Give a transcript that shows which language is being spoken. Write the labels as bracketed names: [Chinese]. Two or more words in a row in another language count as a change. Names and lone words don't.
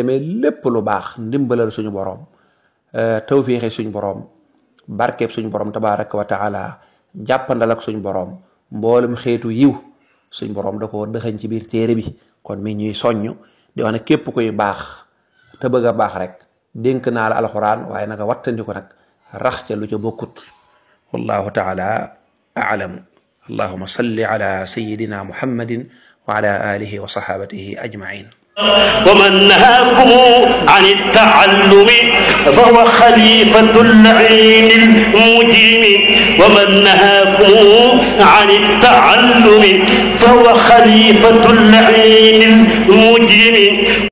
[Wolof] demee lépp lu baax ndimbalal suñu borom tawfiixi suñu borom barkeeb suñu borom [Arabic] تبارك وتعالى [Wolof] jàppandal ak suñu borom mboolem xeetu yiw suñu borom da ko dëxañ ci biir téere bi kon mi ñuy soññ di wax ne képp kuy baax te bëgg a baax rek dénk naa la alxuraan waaye nanga wattandi ko nag rax ca lu ca bokkut [Arabic] والله تعالى أعلم اللهم صل على سيدنا محمد وعلى آله وصحابته أجمعين ومن نهاكم عن التعلم فهو خليفة اللعين المجيم ومن نهاكم عن التعلم فهو خليفة اللعين المجيم